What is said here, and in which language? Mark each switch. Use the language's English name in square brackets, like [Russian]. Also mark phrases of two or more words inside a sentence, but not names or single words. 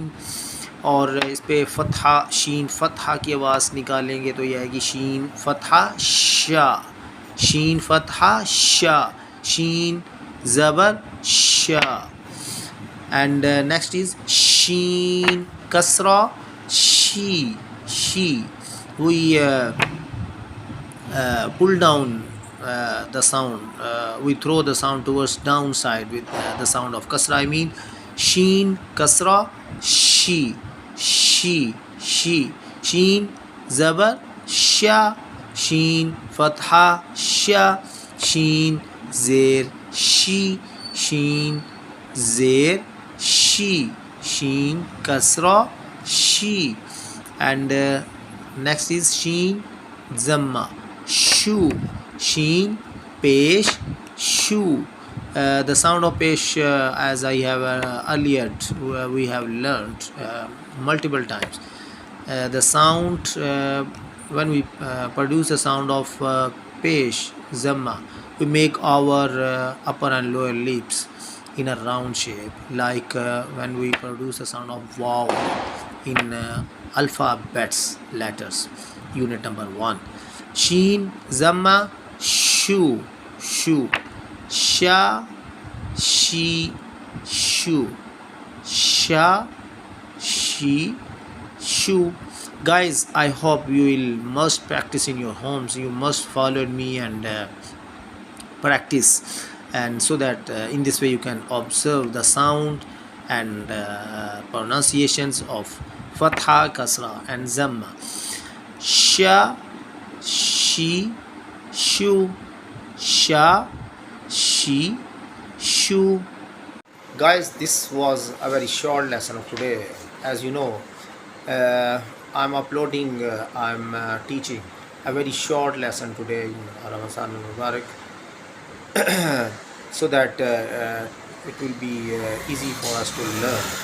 [Urdu] اور اس پہ فتحہ، شین فتحہ کی آواز نکالیں گے تو یہ آئے گی شین فتحہ شا، شین فتحہ شا، شین زبر شا. [English] And next is شین کسرہ شی. شی وی pull down the sound, we throw the sound towards downside with the sound of kasra. I mean [Urdu] شین کسرہ شی، شی، شی. شین زبر شا، شین فتحہ شا، شین زیر شی، شین زیر شی، شین کسرہ شی. [English] And next is [Urdu] شین ضمہ شو, شین پیش شو. [English] The sound of pesh, as I have earlier we have learned multiple times, the sound when we produce the sound of [Urdu] پیش ضمہ, [English] we make our upper and lower lips in a round shape, like when we produce the sound of wow in alphabets letters. Unit number 1, [Urdu] شین ضمہ شو، شو، شا شی شو، شا شی شو. [English] Guys, I hope you will must practice in your homes. You must follow me and practice, and so that in this way you can observe the sound and pronunciations of fatha, kasra and zamma. [Urdu] شا شی شو، شا شی شو. [English] Guys, this was a very short lesson of today. As you know, I'm uploading, I'm teaching a very short lesson today in [Arabic] رمضان المبارك [English] so that it will be easy for us to learn.